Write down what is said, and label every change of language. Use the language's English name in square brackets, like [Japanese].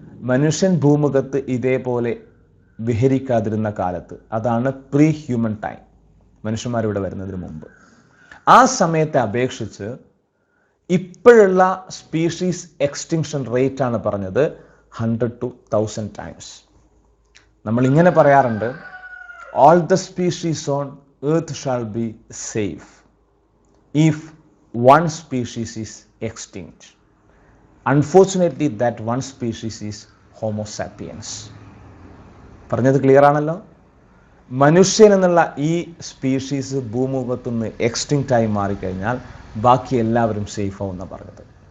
[Malayalam] മനുഷ്യൻ ഭൂമുഖത്ത് ഇതേപോലെ വിഹരിക്കാതിരുന്ന കാലത്ത്, അതാണ് പ്രീ ഹ്യൂമൻ ടൈം, മനുഷ്യന്മാരിവിടെ വരുന്നതിന് മുമ്പ്. ആ സമയത്തെ അപേക്ഷിച്ച് ഇപ്പോഴുള്ള സ്പീഷീസ് എക്സ്റ്റിങ്ഷൻ റേറ്റ് ആണ് പറഞ്ഞത് 100 to 1000 ടൈംസ്. നമ്മൾ ഇങ്ങനെ പറയാറുണ്ട്, [English] all the species on earth shall be safe if one species is extinct. Unfortunately that one species is Homo sapiens. [Malayalam] പറഞ്ഞത് ക്ലിയർ ആണല്ലോ? മനുഷ്യൻ എന്നുള്ള ഈ സ്പീഷീസ് ഭൂമുഖത്തുനിന്ന് എക്സ്റ്റിങ്ക്റ്റ് ആയി മാറിക്കഴിഞ്ഞാൽ ബാക്കി എല്ലാവരും സേഫ് ആവുമെന്നാണ് പറഞ്ഞത്.